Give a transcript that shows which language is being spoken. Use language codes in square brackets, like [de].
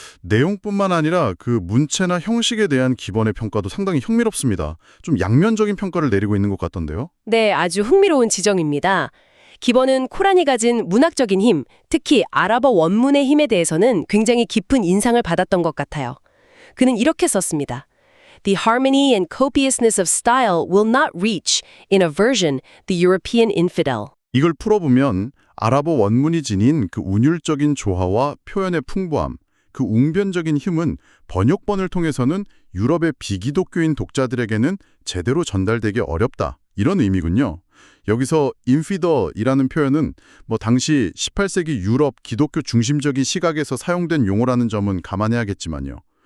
[ko] 내용뿐만 아니라 그 문체나 형식에 대한 기본의 평가도 상당히 흥미롭습니다. 좀 양면적인 평가를 내리고 있는 것 같던데요. 네, 아주 흥미로운 지적입니다. 기본은 코란이 가진 문학적인 힘, 특히 아랍어 원문의 힘에 대해서는 굉장히 깊은 인상을 받았던 것 같아요. 그는 이렇게 썼습니다. [en] The harmony and copiousness of style will not reach, in a version, the European infidel. [ko] 이걸 풀어보면 아랍어 원문이 지닌 그 운율적인 조화와 표현의 풍부함, 그 웅변적인 힘은 번역본을 통해서는 유럽의 비기독교인 독자들에게는 제대로 전달되기 어렵다, 이런 의미군요. 여기서 인피더이라는 표현은 당시 18세기 유럽 기독교 중심적인 시각에서 사용된 용어라는 점은 감안해야겠지만요.